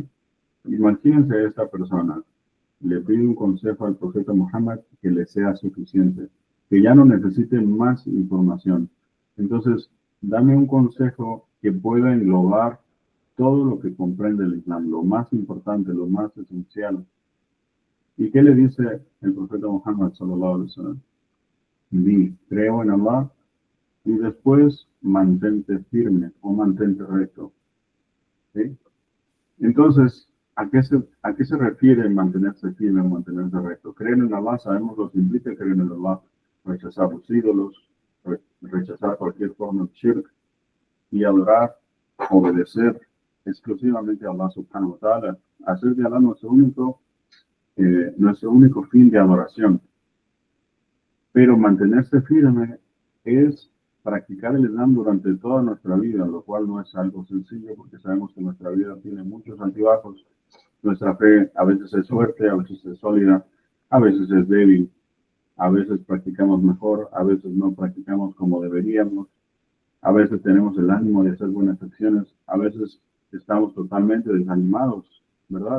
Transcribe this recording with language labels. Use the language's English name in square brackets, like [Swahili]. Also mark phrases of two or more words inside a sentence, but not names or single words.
[Spanish] Imagínense a esta persona, le pide un consejo al profeta Muhammad que le sea suficiente, que ya no necesite más información. Entonces, dame un consejo que pueda englobar todo lo que comprende el Islam, lo más importante, lo más esencial. ¿Y qué le dice el profeta Muhammad [Arabic] صلى الله عليه وسلم? [Spanish] Di, creo en Allah, y después mantente firme o mantente recto. ¿Sí? Entonces, ¿a qué se refiere mantenerse firme o mantenerse recto? Creer en Allah, sabemos lo que implica creer en Allah, rechazar los ídolos, rechazar cualquier forma de shirk y adorar, obedecer exclusivamente a Allah [Arabic] سبحانه وتعالى, [Spanish] hacer de Allah nuestro único fin de adoración. Pero mantenerse firme es practicar el Islam durante toda nuestra vida, lo cual no es algo sencillo porque sabemos que nuestra vida tiene muchos altibajos. Nuestra fe a veces es fuerte, a veces es sólida, a veces es débil, a veces practicamos mejor, a veces no practicamos como deberíamos, a veces tenemos el ánimo de hacer buenas acciones, a veces estamos totalmente desanimados, ¿verdad?